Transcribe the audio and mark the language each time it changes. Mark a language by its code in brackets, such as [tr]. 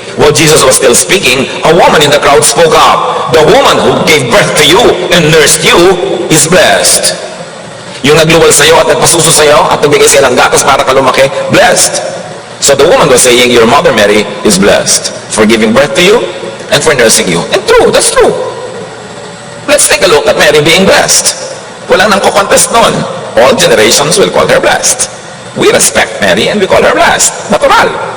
[en] While Jesus was still speaking, a woman in the crowd spoke up. The woman who gave birth to you and nursed you is blessed. [tl] Yung nagluwal sa iyo at nagpasuso sa iyo at nagbigay sa iyo ng gatas para ka lumaki, blessed. [en] So the woman was saying, your mother Mary is blessed for giving birth to you and for nursing you. And true, that's true. Let's take a look at Mary being blessed. [tl] Walang nang kukontest nun. [en] All generations will call her blessed. We respect Mary and we call her blessed. Natural.